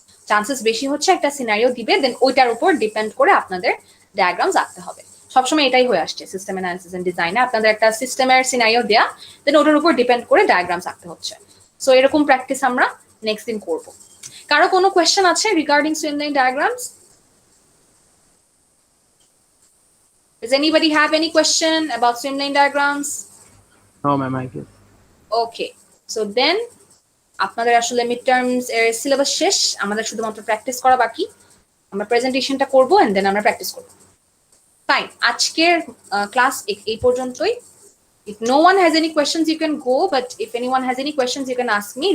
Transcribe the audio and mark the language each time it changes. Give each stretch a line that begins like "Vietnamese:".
Bangla: Chances বেশি হচ্ছে একটা সিনারিও দিবে, দেন ওইটার উপর ডিপেন্ড করে আপনাদের ডায়াগ্রামস আঁকতে হবে। সবসময় এটাই হয়ে আসছে সিস্টেম অ্যানালিসিস এন্ড ডিজাইনে, আপনাদের একটা সিস্টেমের সিনারিও দেয়া, দেন ওটার উপর ডিপেন্ড করে ডায়াগ্রামস আঁকতে হচ্ছে। সো এরকম প্র্যাকটিস আমরা নেক্সট দিন করব। কারো কোনো কোয়েশ্চেন আছে regarding সুইমলাইন diagrams?
English: Does anybody have any question about swimlane diagrams? No, ma'am, I guess. Okay, so then
Bangla: আপনাদের আসলে মিড টার্মস এর সিলেবাস শেষ, আমাদের শুধুমাত্র প্র্যাকটিস করা বাকি। আমরা প্রেজেন্টেশনটা করব এন্ড দেন আমরা প্র্যাকটিস করব। ফাইন, আজকের ক্লাস এই পর্যন্তই।
English: If no one has any questions you can go, but if anyone has any questions you can ask me.